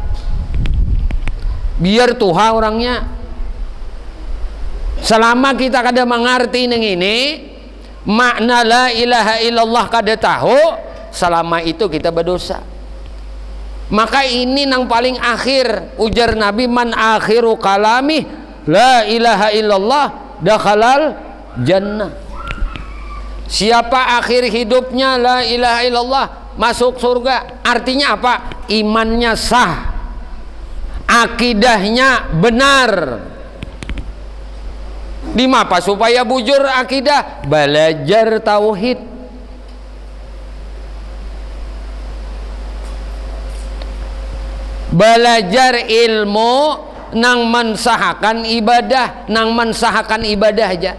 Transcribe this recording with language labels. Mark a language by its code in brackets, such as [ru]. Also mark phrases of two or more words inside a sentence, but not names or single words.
[id] Biar Tuhan orangnya. [bjn] Selama kita kada mengerti neng ini makna [ar] لا إله إلا الله [bjn] kada tahu, selama itu kita berdosa. Maka ini nang paling akhir ujar Nabi, [ar] من آخر كلامه لا إله إلا الله دخل الجنة. [id] Siapa akhir hidupnya [ar] لا إله إلا الله [id] masuk surga. Artinya apa? Imannya sah, akidahnya benar. [bjn] Di apa supaya bujur akidah? [id] Belajar tauhid. [bjn] Belajar ilmu nang mensahkan ibadah, nang mensahkan ibadah aja.